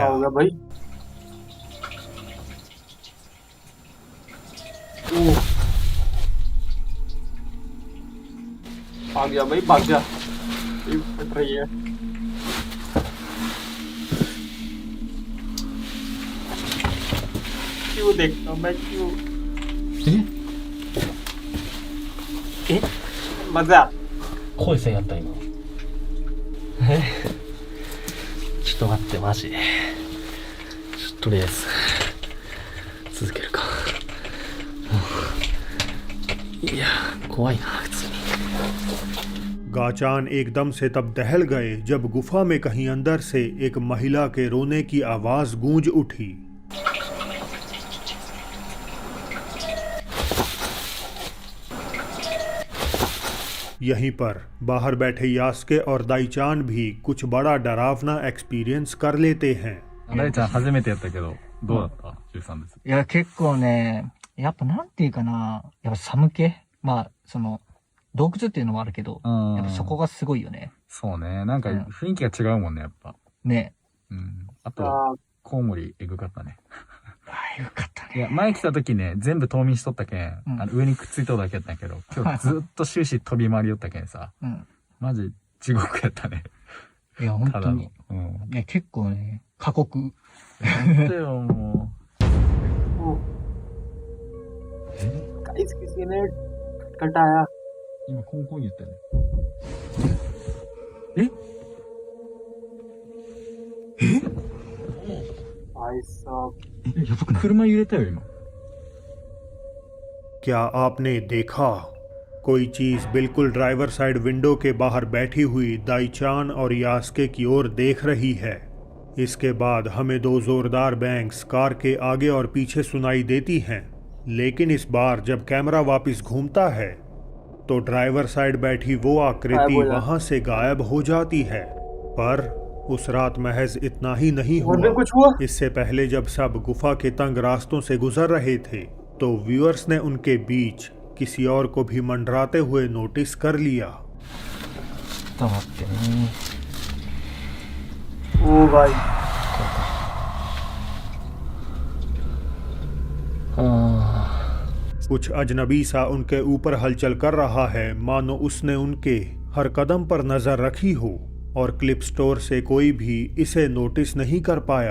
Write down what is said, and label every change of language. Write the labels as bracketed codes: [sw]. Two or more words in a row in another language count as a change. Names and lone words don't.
[hi] हो गया भाई? ओह, भाग गया भाई, भाग गया। ये फट रही है। क्यों देखता हूँ मैं, क्यों? [ja] え [hi] मजा। [ja] 声線やった今。ちょっと待ってマジ。とりあえず続けるか。いや怖いな普通に。 [hi] गाचान एकदम से तब दहल गए जब गुफा में कहीं अंदर से एक महिला के रोने की आवाज गूंज उठी। यहीं पर बाहर बैठे यास्के और दाईचान भी कुछ बड़ा डरावना एक्सपीरियंस कर लेते हैं। [ja] 大ちゃん初めてやったけどどうだった13ですいや結構ねやっぱなんていうかなやっぱ寒気まあその洞窟っていうのもあるけどやっぱそこがすごいよねそうねなんか雰囲気が違うもんねやっぱねあと आ, コウモリエグかったねあよかったねいや前来た時ね全部冬眠しとったけん、上にくっついとるだけやったんやけど今日ずっと終始飛び回りよったけんさ、マジ地獄やったねいや本当にいや結構ね過酷なんでよもう [hi] गाइस किसी ने कटाया। [ja] 今コンコン言ったよね [hi] भाई साहब, [ja] やばくない車揺れたよ今 [hi] क्या आपने देखा? कोई चीज बिल्कुल [en] driver side window [hi] के बाहर बैठी हुई दाईचान और यास्के की ओर देख रही है। इसके बाद हमें दो जोरदार बैंग्स कार के आगे और पीछे सुनाई देती हैं, लेकिन इस बार जब कैमरा वापस घूमता है तो [en] driver side [hi] बैठी वो आकृति वहां से गायब हो जाती है। पर उस रात महज इतना ही नहीं और भी हुआ। कुछ हुआ? इससे पहले जब सब गुफा के तंग रास्तों से गुजर रहे थे तो व्यूअर्स ने उनके बीच किसी और को भी मंडराते हुए नोटिस कर लिया। [ja] ちょっと待ってね [hi] ओ भाई, कुछ अजनबी सा उनके ऊपर हलचल कर रहा है, मानो उसने उनके हर कदम पर नजर रखी हो और क्लिप स्टोर से कोई भी इसे नोटिस नहीं कर पाया।